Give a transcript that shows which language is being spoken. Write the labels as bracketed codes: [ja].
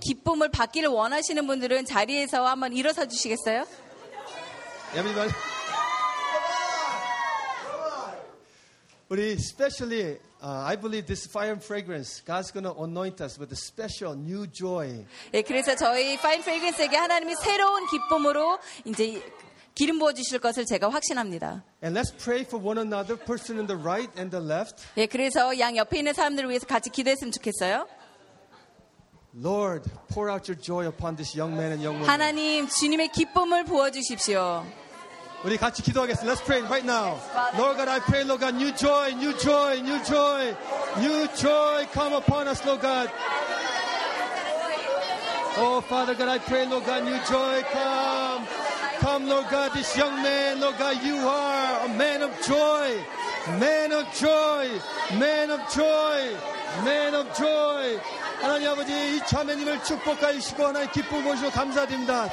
[ko] 기쁨을 받기를 원하시는 분들은 자리에서 한번 일어서 주시겠어요? [en] Everybody. [ko] 우리 [en] especially, I believe this fire and fragrance, God's going to anoint us with a special new joy. [ko] 예, 그래서 저희 fire and fragrance에게 하나님이 새로운 기쁨으로 이제 기름 부어 주실 것을 제가 확신합니다. [en] And let's pray for one another, person in the right and the left. [ko] 예, 그래서 양 옆에 있는 사람들을 위해서 같이 기도했으면 좋겠어요. [en] Lord, pour out your joy upon this young man and young woman. [ko] 하나님, 주님의 기쁨을 부어 주십시오. 우리 같이 기도하겠습니다. [en] Let's pray right now. Lord God, I pray, Lord God, new joy, new joy, new joy, new joy come upon us, Lord God. Oh, Father God, I pray, Lord God, new joy come. Come, Lord God, this young man, Lord God, you are a man of joy. Man of joy. Man of joy. Man of joy. [ko] 하나님 아버지, 이 자매님을 축복하시고 하나님 기쁨 보시고 감사드립니다.